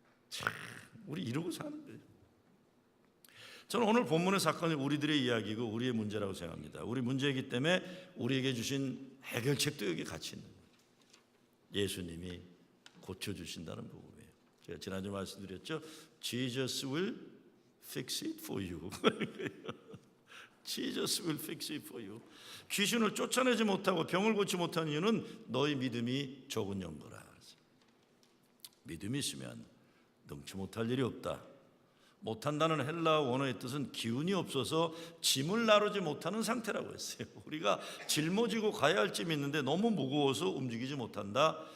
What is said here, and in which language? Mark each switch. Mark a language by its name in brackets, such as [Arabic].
[Korean] 참 우리 이러고 사는 거예요. 저는 오늘 본문의 사건이 우리들의 이야기고 우리의 문제라고 생각합니다. 우리 문제이기 때문에 우리에게 주신 해결책도 여기 같이 있는 거예요. 예수님이 고쳐주신다는 복음이에요. 제가 지난주 말씀드렸죠. [English] Jesus will fix it for you. Jesus will fix it for you. [Korean] 귀신을 쫓아내지 못하고 병을 고치 못하는 이유는 너희 믿음이 적은 연거라. 믿음이 있으면 능치 못할 일이 없다. 못한다는 헬라어 원어의 뜻은 기운이 없어서 짐을 나르지 못하는 상태라고 했어요. 우리가 짊어지고 가야 할 짐이 있는데 너무 무거워서 움직이지 못한다.